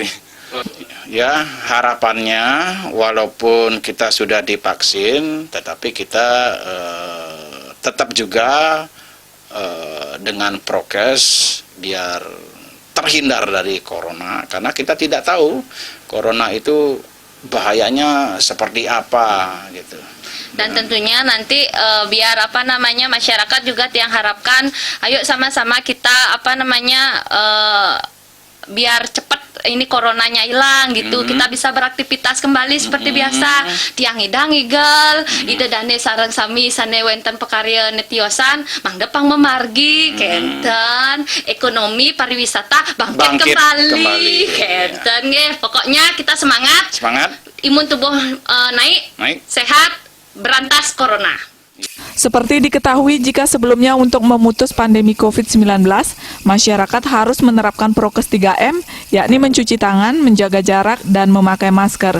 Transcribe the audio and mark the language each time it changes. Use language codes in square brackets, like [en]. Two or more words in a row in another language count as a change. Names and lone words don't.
[id] Ya, harapannya walaupun kita sudah divaksin, tetapi kita tetap juga dengan prokes biar terhindar dari corona, karena kita tidak tahu corona itu bahayanya seperti apa gitu. Dan tentunya nanti biar masyarakat juga yang harapkan, ayo sama-sama kita biar cepat ini coronanya hilang gitu. Kita bisa beraktivitas kembali seperti biasa. [ban] Tiang hidang igel, ide dane sareng sami sane wenten pekarya netiosan, mangda pang memargi kenten [id] ekonomi pariwisata bangkit kembali. [ban] Kenten nggih. [id] Pokoknya kita semangat. Imun tubuh naik, sehat, berantas corona. Seperti diketahui, jika sebelumnya untuk memutus pandemi COVID-19, masyarakat harus menerapkan prokes 3M, yakni mencuci tangan, menjaga jarak, dan memakai masker.